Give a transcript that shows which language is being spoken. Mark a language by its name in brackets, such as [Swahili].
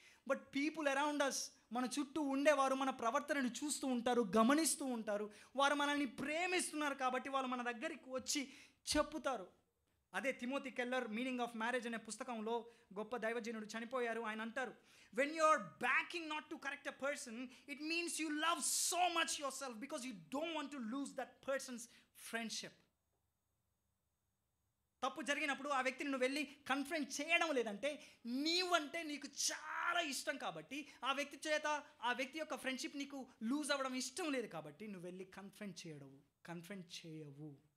[English] but people around us, [Telugu] మన చుట్టూ ఉండేవారు మన ప్రవర్తనని చూస్తూ ఉంటారు, గమనిస్తూ ఉంటారు. వారు మనల్ని ప్రేమిస్తున్నారు కాబట్టి వాళ్ళు మన దగ్గరికి వచ్చి చెప్పుతారు. అదే Timothy Keller meaning of marriage అనే పుస్తకంలో గొప్ప దైవజనుడు చనిపోయారు. ఆయన అంటారు, [English] when you're backing not to correct a person, it means you love so much yourself because you don't want to lose that person's friendship. [Telugu] తప్పు జరిగినప్పుడు ఆ వ్యక్తిని నువ్వు వెళ్ళి కన్ఫ్రంట్ చేయడం లేదంటే నీవంటే నీకు చాలా ఇష్టం కాబట్టి, ఆ వ్యక్తి యొక్క ఫ్రెండ్షిప్ నీకు లూజ్ అవ్వడం ఇష్టం లేదు కాబట్టి నువ్వు వెళ్ళి కన్ఫ్రంట్ చేయవు.